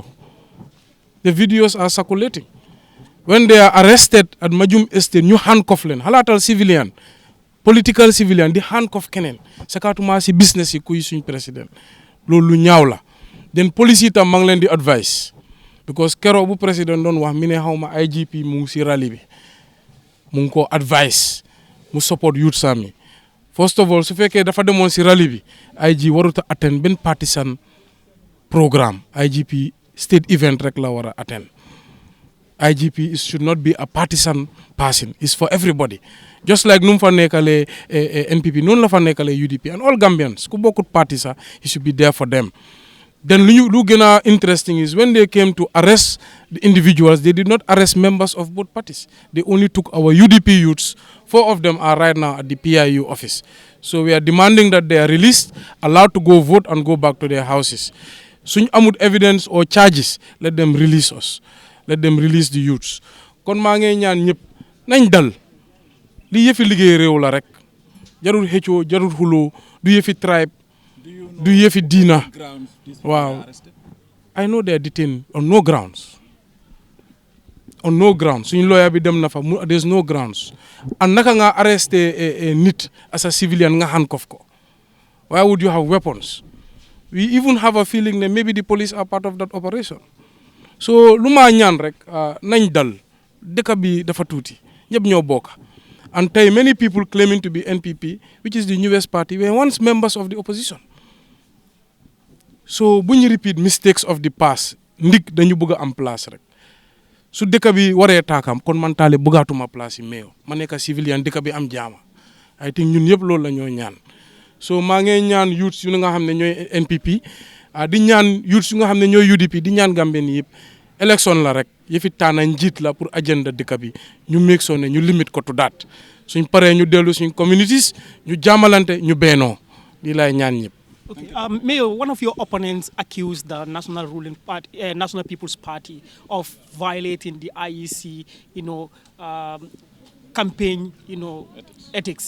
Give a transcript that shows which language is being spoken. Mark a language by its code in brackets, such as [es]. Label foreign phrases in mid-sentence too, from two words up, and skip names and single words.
[en] The videos are circulating. When they are arrested at Majum Estate, [wo] ñu handcuff leen xalaatal [en] civilian political civilian [wo] di handcuff keneen sakatuma si business yi kuy suñ président loolu lu ñaaw la then police yi tam maa ngi leen di [en] advice because [wo] Kerr bu président doon wax mi ne xaw ma IGP mu ngi si rally bi mu ngi ko advice mu [en] support youth [wo] sami [en] first of all [wo] su fekkee dafa demoon si rally bi IG waruta attend benn [en] partisan programme [wo] IGP [en] state event [wo] rek la war a attend [en] IGP should not be a partisan person it's for everybody just like [wo] nu mu fa nekkalee NPP noonu la fa nekkalee UDP [en] and all Gambians [wo] ku bokkut parti sax [en] he should be there for them. Then [wo] lu gën a [en] interesting is when they came to arrest the individuals, they did not arrest members of both parties. They only took our UDP youths. 4 of them are right now at the PIU office. So we are demanding that they are released, allowed to go vote and go back to their houses. [wo] Suñ amut [en] evidence or charges, let them release us. Let them release the youths. [wo] Kon maa ngi ñaan ñëpp nañ dal li yëfi liggéey réew la rek jarul xëccoo jarul xuloo du yëfi tribe du yëfi diina waaw [en] I know they are detained on no grounds [wo] suñu lawyer bi dem na fa [en] there's no grounds and [wo] naka nga arresté nit [en] as a civilian [wo] nga handcuff ko [en] why would you have weapons we even have a feeling that maybe the police are part of that operation so [wo] lu ma ñaan rek nañ dal dëkk bi dafa tuuti ñëpp ñoo bokk [en] and tey many people claiming to be NPP which is the newest party were once members of the opposition. [wo] So bu ñu [en] repeat mistakes of the past [wo] ndig dañu bëgg a am place rek su dëkk bi waree taakam kon man Talib bëggaatuma place yi mayor ma nekk civilian dëkk bi am jaama [en] I think [wo] ñun yëpp loolu la ñoo ñaan so maa ngi ñaan youths yu nga xam ne ñooy NPP di ñaan youths yu nga xam ne ñooy UDP di ñaan Gambien yëpp élection la rek yëfi taana njiit la pour agenda dëkk bi ñu [en] make sure [wo] ne ñu limite ko [en] to date [wo] suñ paree ñu dellu suñ communities ñu jaamalante ñu beenoo di lay ñaan ñëpp. [en] Okay. Mayor, one of your opponents accused the National Ruling Party, National People's Party, of violating the IEC, campaign, ethics.